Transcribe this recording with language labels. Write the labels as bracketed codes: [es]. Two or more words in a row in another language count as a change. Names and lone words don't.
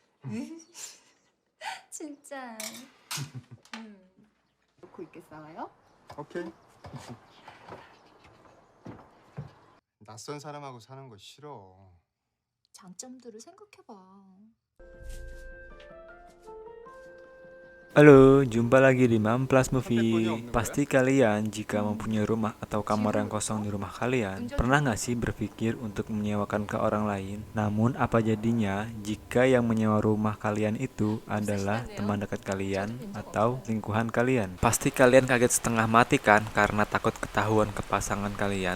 [ko] 진짜. 놓고 있겠어요? 오케이. 낯선 사람하고 사는 거 싫어. 장점들을 생각해봐. [id] Halo, jumpa lagi di Mamplas [ko] 선택권이 Movie. 없는 거야? [id] Pasti kalian jika mempunyai rumah atau kamar yang kosong di rumah kalian, pernah nggak sih berpikir untuk menyewakan ke orang lain? Namun apa jadinya jika yang menyewa rumah kalian itu adalah teman dekat kalian atau lingkungan kalian? Pasti kalian kaget setengah mati kan karena takut ketahuan ke pasangan kalian.